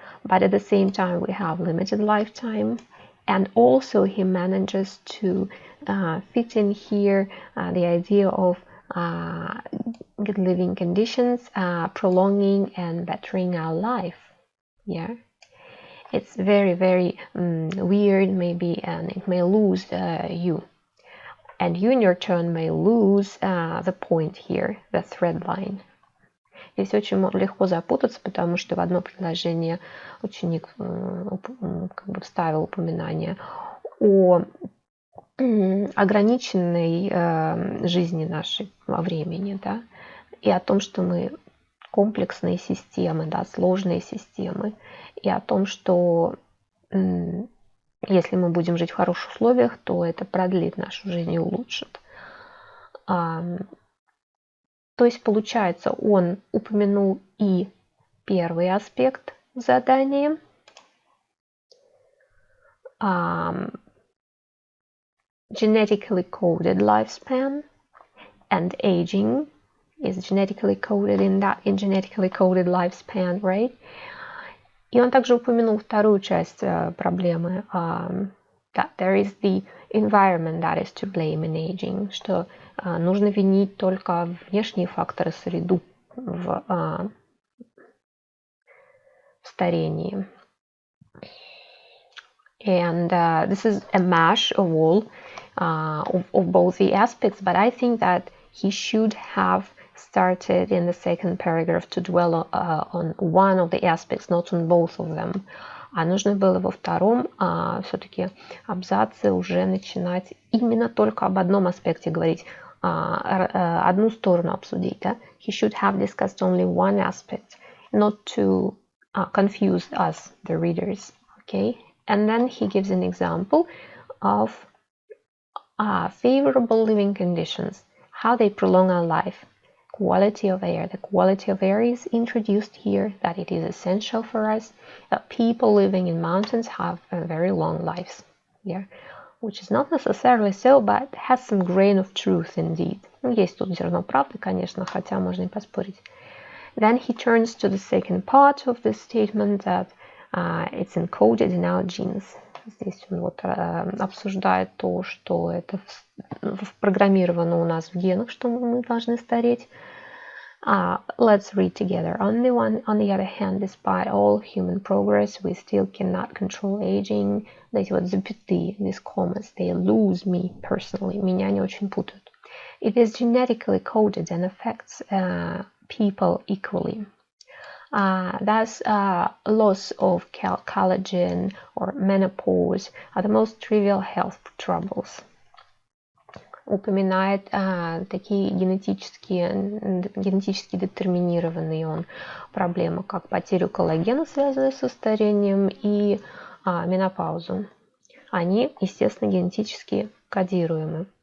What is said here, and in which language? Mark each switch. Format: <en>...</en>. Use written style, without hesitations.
<en>But at the same time we have limited lifetime, and also he manages to fit in here the idea of good living conditions, prolonging and bettering our life. Yeah, it's very, very weird maybe, and it may lose you. And you in your turn may lose the point here, the thread line.</en> <ru>Здесь очень легко запутаться, потому что в одно предложение ученик как бы вставил упоминание о ограниченной жизни нашей во времени, да, и о том, что мы комплексные системы, да, сложные системы, и о том, что если мы будем жить в хороших условиях, то это продлит нашу жизнь и улучшит. То есть, получается, он упомянул и первый аспект задания,</ru> <en>genetically coded lifespan, and aging is genetically coded in genetically coded lifespan, right?</en> <ru>И он также упомянул вторую часть проблемы,</ru> <en>that there is the environment that is to blame in aging,</en> <ru>что нужно винить только внешние факторы, среду в старении.</ru> <en>And this is a mash of all of both the aspects, but I think that he should have started in the second paragraph to dwell on one of the aspects, not on both of them.</en> <ru>А нужно было во втором все-таки абзаце уже начинать именно только об одном аспекте говорить, одну сторону обсудить. Да?</ru> <en>He should have discussed only one aspect, not to confuse us, the readers. Okay? And then he gives an example of favorable living conditions, how they prolong our life. quality of air. The quality of air is introduced here, that it is essential for us, that people living in mountains have very long lives. Yeah, which is not necessarily so, but has some grain of truth indeed.</en> <ru>Есть тут зерно правды, конечно, хотя можно и поспорить.</ru> <en>Then he turns to the second part of this statement, that it's encoded in our genes.</en> <ru>Здесь он вот обсуждает то, что это впрограммировано у нас в генах, что мы должны стареть.</ru> <en>Let's read together. On the other hand, despite all human progress, we still cannot control aging.</en> <ru>Эти вот запятые,</ru> <en>these commas, they lose me personally.</en> <ru>Меня они очень путают.</ru> <en>It is genetically coded and affects people equally. Thus, loss of collagen or menopause are the most trivial health troubles.</en> <ru>Упоминает такие генетически детерминированные проблемы, как потерю коллагена, связанную со старением, и менопаузу. Они, естественно, генетически кодируемы.</ru>